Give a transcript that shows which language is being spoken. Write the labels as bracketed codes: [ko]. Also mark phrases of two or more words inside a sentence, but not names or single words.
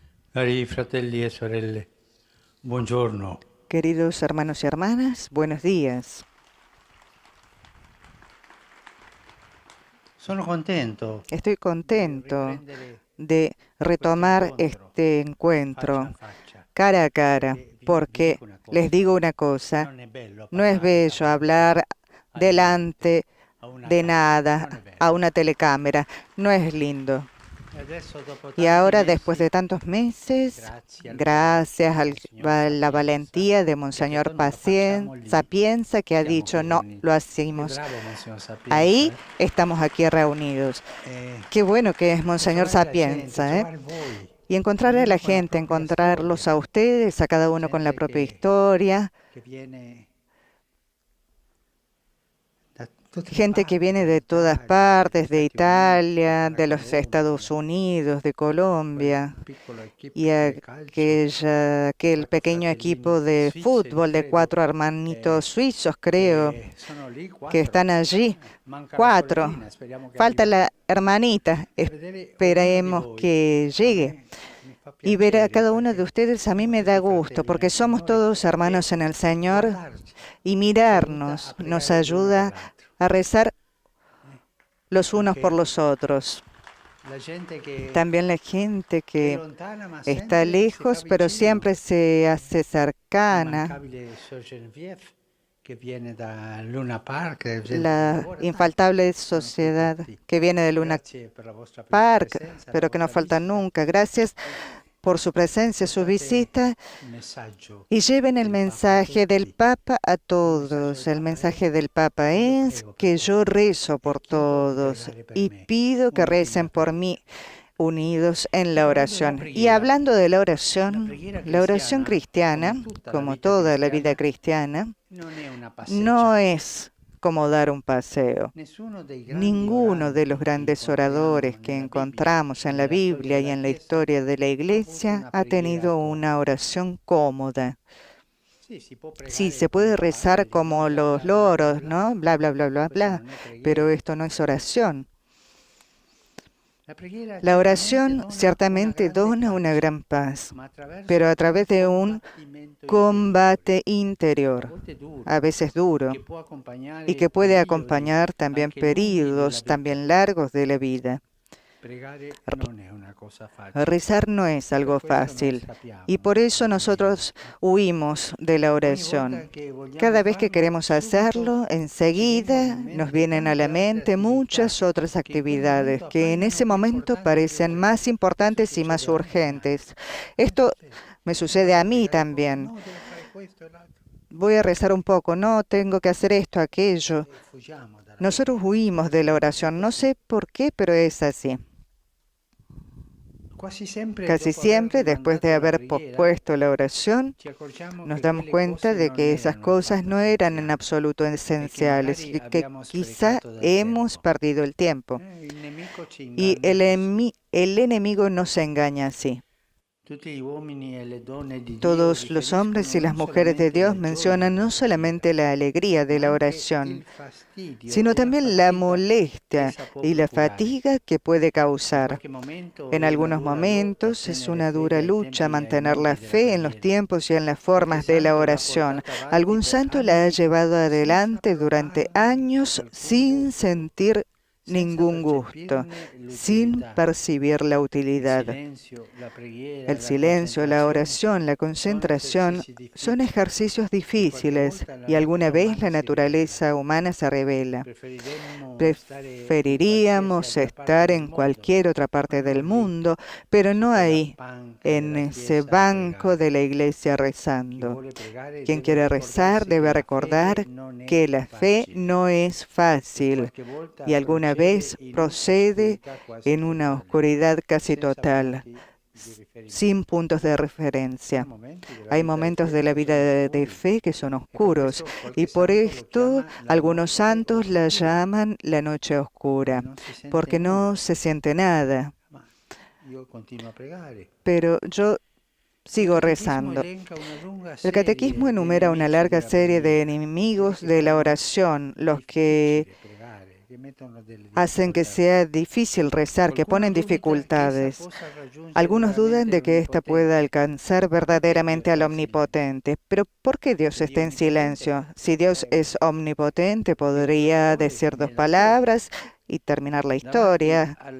[it] Cari fratelli e sorelle, buongiorno. [es] Queridos hermanos y hermanas, buenos días. [it] Sono contento [es] Estoy [it] di [es] contento [it] riprendere [es] de [it] questo [es] retomar [it] incontro [es] este [it] faccia a [es] encuentro [it] faccia, [es] cara a cara, [it] perché vi [es] porque [it] dico una [es] les [it] cosa, [es] digo una cosa, [it] non è bello [es] no es [it] parlare [es] bello [it] davanti [es] hablar [it] alla gente, [es] delante [it] a una [es] de [it] camera, [es] nada [it] non è [es] a [it] bello. [es] una telecámara, no es lindo. [it] E adesso dopo [es] Y [it] tanti [es] ahora, después [it] mesi, [es] de tantos meses, [it] grazie al [es] gracias [it] coraggio [es] a [it] del signor [es] la [it] Sapienza, [es] valentía de [it] che ha [es] Monseñor [it] detto no, lo facciamo lì, [es] Sapienza, que ha [it] siamo [es] dicho, [it] qui [es] no, lo [it] riuniti. Che [es] hacemos. [it] bravo Monsignor [es] Ahí [it] Sapienza, [es] estamos aquí reunidos. [it] eh? [es] Qué bueno que es [it] E [es] Monseñor [it] trovare la gente, [es] Sapienza, ¿eh? [it] trovare voi, [es] Y encontrar a [it] ognuno [es] la [it] con la [es] gente, [it] propria [es] encontrarlos [it] storia, [es] a ustedes, a cada uno con la [it] gente [es] propia historia, [it] che viene da tutte le [es] gente que [it] parti, [es] viene de todas [it] dall'Italia, dagli [es] partes, de [it] Stati Uniti, [es] Italia, [it] dalla [es] de los Estados [it] Colombia, [es] Unidos, de [it] quel [es] Colombia, [it] piccolo equipe [es] y [it] di calcio di [es] aquel [it] quattro [es] pequeño [it] fratellini [es] equipo de [it] svizzeri, [es] fútbol de [it] credo, [es] 4 hermanitos suizos, creo, [it] che sono lì, [es] que [it] quattro. [es] están allí. [it] Manca la [es] 4. [it] sorellina, speriamo che [es] Falta [it] arriverà. [es] la hermanita, [it] E vedere ognuno di [es] esperemos [it] voi, [es] que [it] a [es] llegue. [it] me mi fa [es] Y ver a [it] piacere [es] cada uno de [it] perché [es] ustedes a mí [it] siamo [es] me da [it] tutti [es] gusto, [it] fratelli [es] porque [it] nel [es] somos [it] Signore [es] todos hermanos [it] e [es] en el Señor [it] guardarci [es] y [it] ci aiuta a [es] mirarnos nos [it] pregare l'uno per [es] ayuda [it] l'altro. [es] a rezar [it] Eh, [es] los unos por [it] Anche [es] los otros. [it] la gente [es] También la gente [it] che è [es] que [it] lontana ma [es] está [it] sempre si fa [es] lejos, pero [it] vicino. [es] siempre se hace cercana. [it] L'immancabile Sir Geneviève che viene da Luna Park, gente che [es] La [it] lavora tanto. [es] infaltable [it] Sono qui per [es] sociedad [it] te. [es] que viene de Luna [it] Grazie per la vostra [es] Park, [it] presenza, [es] la pero que no [it] vostra [es] falta [it] visita. [es] nunca. Gracias [it] E [es] por su presencia, su [it] portate [es] visita, [it] il messaggio [es] y lleven el [it] del Papa a [es] mensaje del [it] tutti. [es] Papa a [it] Il messaggio [es] todos. [it] del [es] El [it] Papa è [es] mensaje del Papa [it] io [es] es [it] prego per [es] que yo [it] tutti [es] rezo [it] e [es] por [it] chiedo di [es] todos [it] pregare per [es] y [it] me, [es] pido que [it] uniti [es] recen [it] nella [es] por mí, [it] preghiera. [es] unidos en [it] E [es] la [it] parlando della [es] oración. Y [it] preghiera, [es] hablando de [it] la preghiera [es] la oración [it] cristiana, [es] cristiana, [it] come tutta la [es] como [it] vita [es] toda la vida [it] cristiana, [es] cristiana, [it] non è una [es] no [it] passeggiata. [es] es como dar un paseo. [it] Nessuno dei grandi [es] Ninguno de los [it] oranti che [es] grandes [it] incontriamo [es] oradores que [it] nella Bibbia [es] encontramos [it] e [es] en la [it] nella storia [es] Biblia y [it] della [es] en la [it] Chiesa [es] historia de la [it] ha avuto [es] Iglesia [it] una [es] ha [it] preghiera [es] tenido una [it] comoda. [es] oración cómoda. [it] Sì, si può [es] Sí, [it] pregare [es] se [it] come i [es] puede rezar [it] papabili, no? [es] como [it] Bla [es] los [it] bla bla bla [es] loros, [it] bla. [es] ¿no? Bla, bla, bla, bla, [it] Questa [es] bla. [it] non è [es] Pero [it] preghiera. [es] esto no es oración. [it] La preghiera [es] La [it] certamente [es] oración [it] dona una [es] ciertamente [it] grande [es] dona una [it] pace, [es] gran paz, [it] ma [es] pero [it] attraverso [es] a [it] un [es] través de un [it] combattimento interiore, [es] combate [it] a [es] interior, [it] volte [es] a [it] duro, [es] veces duro, [it] che può [es] y [it] accompagnare [es] que puede [it] periodi [es] acompañar también [it] anche lunghi della [es] periodos [it] vita. [es] también largos de la vida. [it] Pregare non è una cosa facile [es] Rezar no es [it] e per [es] algo [it] questo noi [es] fácil y [it] scapiamo [es] por eso [it] dalla preghiera. [es] nosotros huimos de la [it] Ogni volta [es] oración. [it] che vogliamo [es] Cada vez que [it] farlo, [es] queremos [it] subito [es] hacerlo, [it] ci vengono [es] enseguida [it] in [es] nos [it] mente [es] vienen a la [it] tante altre [es] mente [it] attività [es] muchas otras [it] che in quel [es] actividades [it] momento [es] que en [it] appaiono [es] ese [it] più [es] momento [it] importanti e più [es] parecen más [it] urgenti. Questo [es] importantes y más [it] succede anche a me. [es] urgentes. [it] Ah, [es] Esto [it] sì, [es] me sucede a [it] dovrei [es] mí [it] pregare poco. [es] también. [it] No, devo fare questo e l'altro. [es] Voy a rezar un poco, no, tengo que hacer esto, aquello. [it] E fuggiamo dalla [es] Nosotros [it] preghiera. [es] huimos [it] Quasi [es] de la [it] sempre è [es] oración, no [it] così. [es] sé por qué, pero es así. [it] Quasi sempre [es] Casi [it] dopo aver [es] siempre, después de [it] rimandato la [es] haber [it] preghiera, [es] pospuesto la oración, [it] ci accorgiamo [es] nos [it] che [es] damos [it] quelle [es] cuenta [it] cose [es] de [it] non [es] que esas [it] erano [es] cosas [it] affatto [es] no eran en [it] essenziali [es] absoluto [it] e che [es] esenciales [it] magari [es] y que [it] abbiamo [es] quizá [it] sprecato del [es] hemos [it] tempo. [es] perdido el tiempo. [it] Il nemico ci [es] Y [it] inganna così. [es] el enemigo no se engaña así. [it] Tutti gli uomini e le donne di Dio [es] Todos los hombres [it] riferiscono [es] y las [it] non [es] mujeres de [it] solamente [es] Dios [it] la gioia [es] mencionan no [it] della preghiera, [es] solamente la alegría de [it] ma [es] la [it] anche il [es] oración, [it] fastidio [es] sino [it] e la [es] también la [it] fatica che [es] molestia [it] essa può [es] y la [it] procurare. [es] fatiga que puede [it] In [es] causar. [it] qualche momento [es] En [it] è una [es] algunos [it] dura lotta [es] momentos es [it] tenere [es] una dura [it] fede ai [es] lucha [it] tempi e ai [es] mantener la [it] modi della [es] fe en los [it] preghiera. [es] tiempos y en las [it] Qualche [es] formas de la [it] santo l'ha [es] oración. [it] portata avanti [es] Algún [it] per [es] santo la ha [it] anni [es] llevado [it] senza [es] adelante durante [it] provarne [es] años [it] alcun [es] sin [it] gusto, [es] sentir [it] senza [es] ningún gusto, [it] percepirne [es] sin [it] l'utilità. [es] percibir la [it] Il [es] utilidad. [it] silenzio, la preghiera, [es] El [it] la [es] silencio, la [it] concentrazione [es] oración, la [it] sono [es] concentración [it] esercizi [es] son [it] difficili [es] ejercicios [it] e qualche [es] difíciles [it] volta la [es] y alguna [it] natura [es] vez [it] umana [es] la [it] si ribella. [es] naturaleza humana se revela. [it] Preferiremmo stare in qualsiasi [es] Preferiríamos [it] altra parte [es] estar [it] del [es] en [it] mondo, [es] cualquier otra [it] ma [es] parte del [it] non lì, [es] mundo, pero [it] su [es] no [it] quella [es] ahí, [it] panca [es] en [it] della [es] ese [it] chiesa a [es] banco de [it] pregare. [es] la iglesia [it] Chi [es] rezando. [it] vuole pregare [es] Quien [it] deve [es] quiere rezar [it] ricordarsi che [es] debe [it] la fede [es] recordar [it] non è [es] que la fe [it] facile [es] no es [it] e [es] fácil [it] qualche volta [es] y alguna [it] procede [es] vez [it] in [es] procede [it] oscurità quasi [es] en una [it] totale, [es] oscuridad casi [it] senza [es] total, [it] punti di [es] sin [it] riferimento. [es] puntos de [it] Ci sono [es] referencia. [it] momenti della [es] Hay [it] vita di [es] momentos de [it] fede [es] la [it] che [es] vida [it] sono [es] de [it] oscuri [es] fe que son [it] e per [es] oscuros [it] questo [es] y [it] qualche [es] por [it] santo lo [es] esto [it] chiama la [es] algunos [it] notte [es] santos la [it] oscura, [es] llaman la noche [it] dove [es] oscura, [it] non si sente [es] porque no [it] nulla. [es] se siente nada. [it] Ma io continuo a pregare. [es] Pero yo [it] Il [es] sigo [it] catechismo [es] rezando. [it] elenca una lunga [es] El catequismo [it] serie di [es] enumera una [it] nemici [es] larga [it] della [es] serie de [it] preghiera, quelli [es] enemigos [it] che [es] de la [it] fanno [es] oración, los que [it] difficile pregare, [es] hacen que sea difícil rezar, que ponen dificultades. Algunos dudan de que ésta pueda alcanzar verdaderamente al Omnipotente. Pero ¿por qué Dios está en silencio? Si Dios es omnipotente, podría decir dos palabras y terminar la historia.